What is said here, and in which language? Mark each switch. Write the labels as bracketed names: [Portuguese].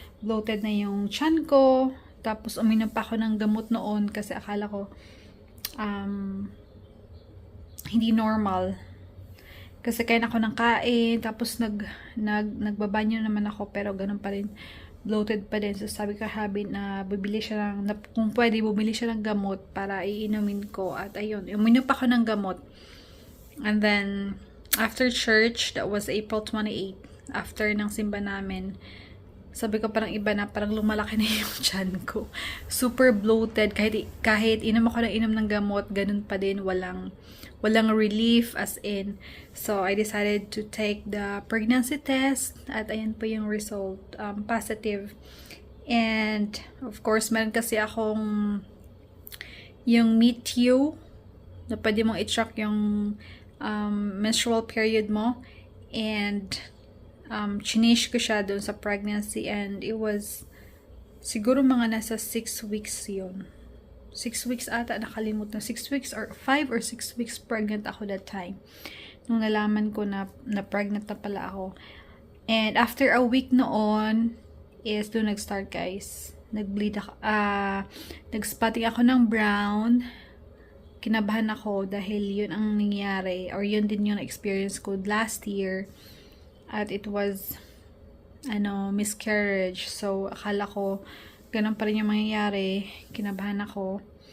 [Filipino] Bloated na yung tiyan ko. Tapos, uminom pa ako ng gamot noon kasi akala ko hindi normal. Kasi kain ako ng kain, tapos nagbabanyo naman ako, pero ganun pa rin, bloated pa din. So sabi ko Habi na bibili siya kung pwede, bumili siya ng gamot para iinumin ko. At ayun, uminom pa ako ng gamot. [English] And then, after church, that was April 28, [Filipino] after ng simba namin, sabi ko parang iba na, parang lumalaki na yung tiyan ko. Super bloated, kahit inom ako ng gamot, ganun pa din, walang relief as in. [English] So, I decided to take the pregnancy test [Filipino] at ayan po yung [English] result, positive. And, of course, [Filipino] meron kasi akong yung Meet-You na pwede mong i-track yung menstrual period mo. And, chinish ko siya doon sa pregnancy and it was siguro mga nasa 6 weeks yun. 6 weeks ata, nakalimutan. 6 weeks or 5 or 6 weeks pregnant ako that time. Nung nalaman ko na pregnant na pala ako. [English] And after a week [Filipino] noon, is doon nag-start guys. Nag-bleed ako. Nag-spotting ako ng brown. Kinabahan ako dahil yun ang nangyari. Or yun din yung experience ko last year. [English] At it was, miscarriage. [Filipino] So, akala ko, ganun pa rin yung mangyayari. Kinabahan ako.